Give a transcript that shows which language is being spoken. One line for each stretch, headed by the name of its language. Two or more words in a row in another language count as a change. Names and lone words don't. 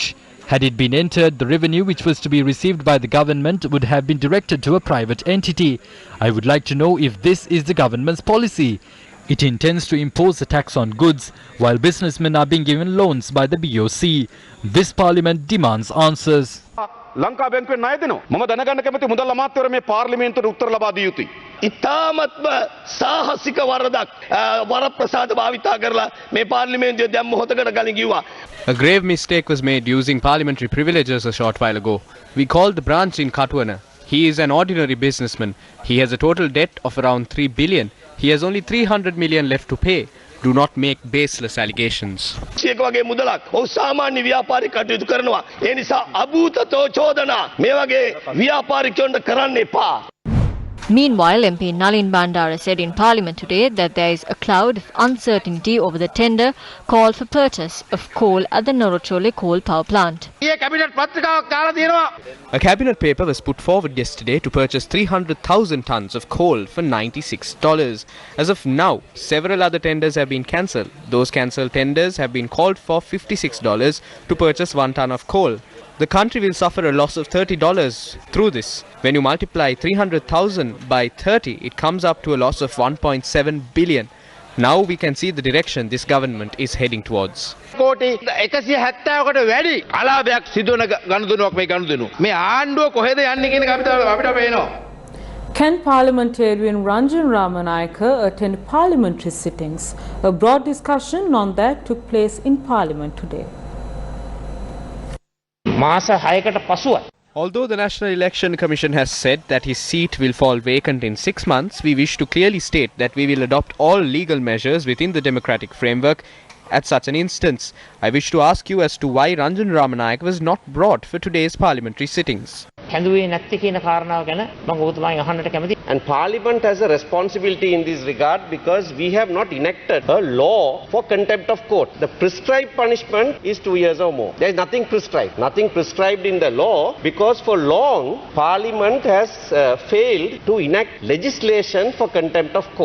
English: Had it been entered, the revenue which was to be received by the government would have been directed to a private entity. I would like to know if this is the government's policy. It intends to impose a tax on goods, while businessmen are being given loans by the BOC. This parliament demands answers.
Sinhala: ලංකා බැංකුවේ ණය දෙනවා. මම දැනගන්න කැමති මුදල් අමාත්‍යවරු මේ පාර්ලිමේන්තුවට උත්තර ලබා දිය යුතුයි. ඉතාමත්ම සාහසික වරදක් වරප්‍රසාද භාවිතා කරලා මේ පාර්ලිමේන්තුවේ දැන් මොහොතකට කලින් කිව්වා.
English: A grave mistake was made using parliamentary privileges a short while ago. We called the branch in Katuwana. He is an ordinary businessman. He has a total debt of around 3 billion. He has only 300 million left to pay. Do not make baseless allegations.
Sinhala: ඒක වගේ මුදලක් ඔහු සාමාන්‍ය ව්‍යාපාරික කටයුතු කරනවා. ඒ නිසා අභූතතෝ චෝදනා මේ වගේ ව්‍යාපාරිකයන්ට කරන්න එපා.
English: Meanwhile, MP Nalin Bandara said in Parliament today that there is a cloud of uncertainty over the tender call for purchase of coal at the Norochole coal power plant. A cabinet paper was put forward yesterday to purchase 300,000 tons of coal for $96. As of now, several other tenders have been cancelled. Those cancelled tenders have been called for $56 to purchase 1 ton of coal. The country will suffer a loss of $30 through this. When you multiply 300,000 by 30, it comes up to a loss of 1.7 billion. Now we can see the direction this government is heading towards.
Sinhala: කෝටි 170කට වැඩි අලාභයක් සිදුවන ගනුදෙනුවක් මේ ගනුදෙනු. මේ ආණ්ඩුව කොහෙද යන්නේ කියන එක අපිට පේනවා.
English: Can parliamentarian Ranjan Ramanayaka attend parliamentary sittings? A broad discussion on that took place in Parliament today.
Sinhala: මාස 6කට පසුව
English: Although the National Election Commission has said that his seat will fall vacant in 6 months, we wish to clearly state that we will adopt all legal measures within the democratic framework at such an instance. I wish to ask you as to why Ranjan Ramanayaka was not brought for today's parliamentary sittings.
Sinhala: කැඳුවේ නැති කියන කාරණාව ගැන මම ඔබතුමාගෙන් අහන්නට කැමතියි.
English: And Parliament has a responsibility in this regard because we have not enacted a law for contempt of court. The prescribed punishment is 2 years or more. There is nothing prescribed. Nothing prescribed in the law because for long Parliament has failed to enact legislation for contempt of court.